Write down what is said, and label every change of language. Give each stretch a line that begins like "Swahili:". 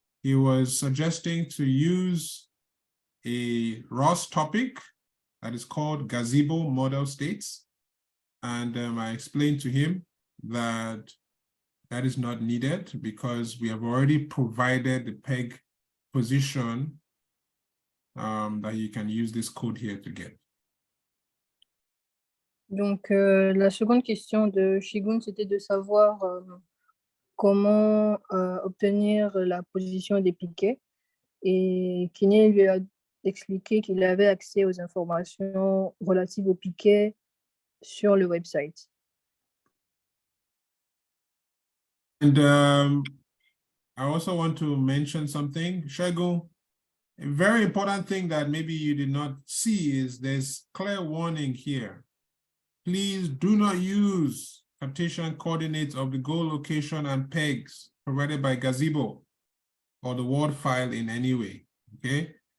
English: He was suggesting to use a ROS topic that is called gazebo model states. And I explained to him that that is not needed because we have already provided the peg position that you can use this code here to get.
French: Donc, la seconde question de Shigun, c'était de savoir comment obtenir la position des piquets. Et Kiné lui a expliqué qu'il avait accès aux informations relatives aux piquets sur le website.
English: And I also want to mention something. Shagun, A very important thing that maybe you did not see is there's clear warning here. Please do not use Cartesian coordinates of the goal location and pegs provided by Gazebo or the word file in any way, okay?